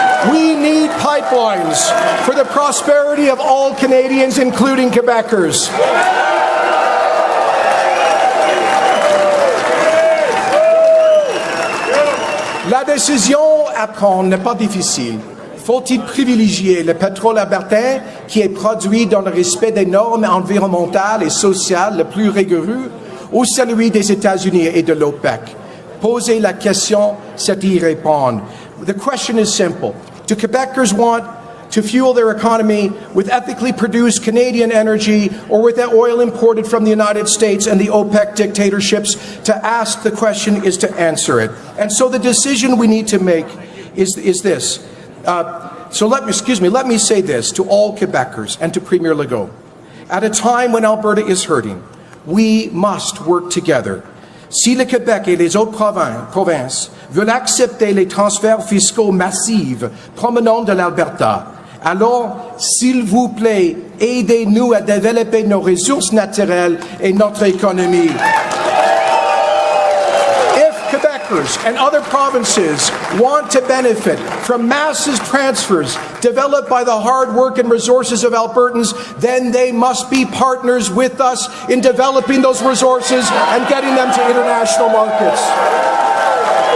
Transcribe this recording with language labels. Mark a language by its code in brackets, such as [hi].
[en] We need pipelines for the prosperity of all Canadians, including Quebecers. [fr] La décision à prendre n'est pas difficile. Faut-il privilégier le pétrole albertain qui est produit dans le respect des normes environnementales et sociales les plus rigoureuses ou celui des États-Unis et de l'OPEC? Poser la question, c'est y répondre. [en] The question is simple. Do Quebecers want to fuel their economy with ethically produced Canadian energy or with that oil imported from the United States and the OPEC dictatorships. To ask the question is to answer it. And so the decision we need to make is this. Let me say this to all Quebecers and to Premier Legault. At a time when Alberta is hurting, we must work together. [fr] Si le Québec et les autres provinces veulent accepter les transferts fiscaux massifs provenant de l'Alberta, alors, s'il vous plaît, aidez-nous à développer nos ressources naturelles et notre économie. [en] If Quebecers and other provinces want to benefit from massive transfers developed by the hard work and resources of Albertans, then they must be partners with us in developing those resources and getting them to international markets.